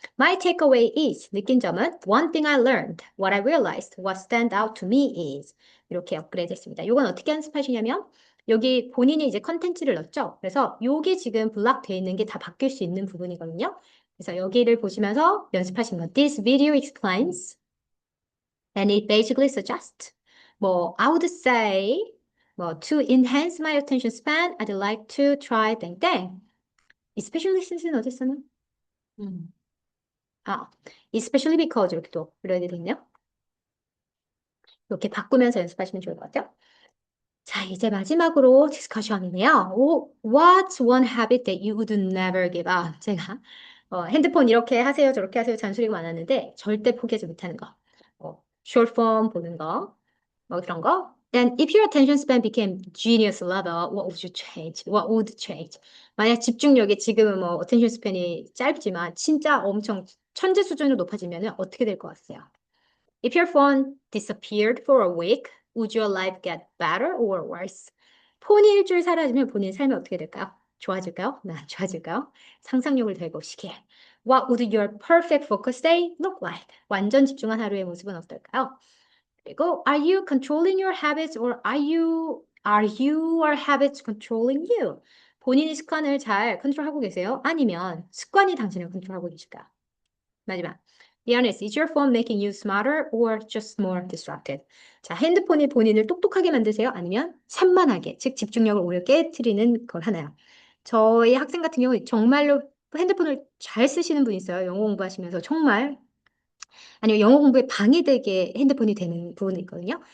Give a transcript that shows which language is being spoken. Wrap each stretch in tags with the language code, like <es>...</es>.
<en>My takeaway is,</en> <ko>느낀 점은</ko> <en>one thing I learned, what I realized, what stand out to me is.</en> <ko>이렇게 업그레이드 했습니다. 이건 어떻게 연습하시냐면 여기 본인이 이제 컨텐츠를 넣었죠. 그래서 요게 지금 블락되어 있는 게 다 바뀔 수 있는 부분이거든요. 그래서 여기를 보시면서 연습하신 건</ko> <en>This video explains and it basically suggests 뭐 I would say 뭐 to enhance my attention span, I'd like to try</en> <ko>땡땡. especially since는 어디 쓰나? especially because 이렇게 또 불러야 되겠네요. 이렇게 바꾸면서 연습하시면 좋을 것 같아요. 자, 이제 마지막으로 디스커션이네요.</ko> <en>What's one habit that you would never give up?</en> <ko>제가 핸드폰 이렇게 하세요, 저렇게 하세요 잔소리가 많았는데 절대 포기하지 못하는 거. short form 보는 거, 뭐 그런 거.</ko> <en>And if your attention span became genius level, what would you change? What would change?</en> <ko>만약 집중력이 지금은 뭐 attention span이 짧지만 진짜 엄청 천재 수준으로 높아지면 어떻게 될 것 같아요?</ko> <en>If your phone disappeared for a week, would your life get better or worse?</en> <ko>폰이 일주일 사라지면 본인 삶이 어떻게 될까요? 좋아질까요? 나 좋아질까요? 상상력을 더해보시길.</ko> <en>What would your perfect focus day look like?</en> <ko>완전 집중한 하루의 모습은 어떨까요? 그리고</ko> <en>are you controlling your habits or are your habits controlling you?</en> <ko>본인이 습관을 잘 컨트롤하고 계세요? 아니면 습관이 당신을 컨트롤하고 계실까요? 마지막.</ko> <en>Be honest, is your phone making you smarter or just more distracted?</en> <ko>자, 핸드폰이 본인을 똑똑하게 만드세요? 아니면 산만하게, 즉 집중력을 오히려 깨트리는 걸 하나요? 저희 학생 같은 경우 정말로 핸드폰을 잘 쓰시는 분이 있어요. 영어 공부하시면서 정말 아니면 영어 공부에 방해되게 핸드폰이 되는 부분이 있거든요.</ko>